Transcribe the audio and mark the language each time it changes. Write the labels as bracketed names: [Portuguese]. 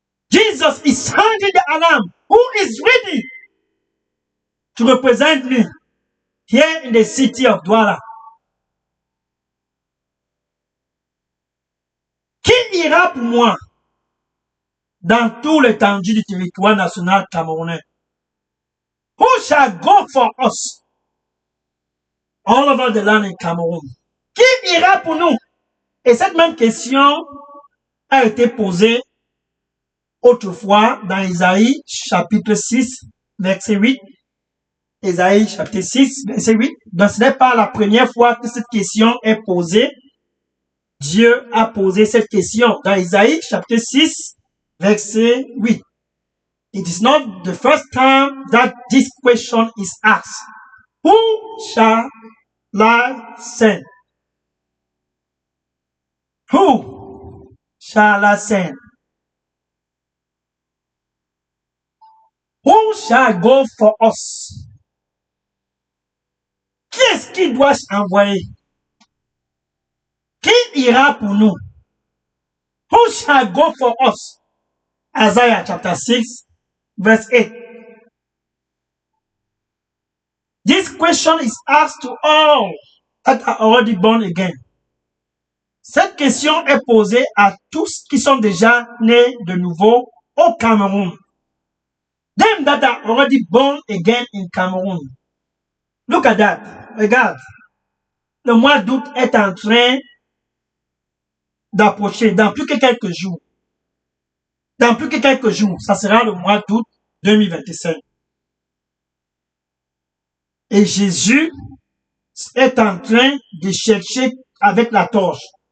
[English] Jesus is sounding the alarm. Who is ready to represent me here in the city of Douala? [French] Qui ira pour moi dans tout l'étendue du territoire national camerounais? [English] Who shall go for us all over the land in Cameroon? [French] Qui ira pour nous? Et cette même question a été posée autrefois dans Isaïe chapitre 6, verset 8. Isaïe chapitre 6, verset 8. Donc ce n'est pas la première fois que cette question est posée. Dieu a posé cette question dans Isaïe chapitre 6, verset 8. [English] It is not the first time that this question is asked. Who shall I send? Who shall I send? Who shall go for us? [French] Qui est-ce qui doit envoyer? Qui ira pour nous? [English] Who shall go for us? Isaiah chapter 6, verse 8. This question is asked to all that are already born again. [French] Cette question est posée à tous qui sont déjà nés de nouveau au Cameroun. [English] Them that are already born again in Cameroon. Look at that. [French] Regarde. Le mois d'août est en train d'approcher dans plus que quelques jours. Dans plus que quelques jours, ça sera le mois d'août 2025. Et Jésus est en train de chercher avec la torche.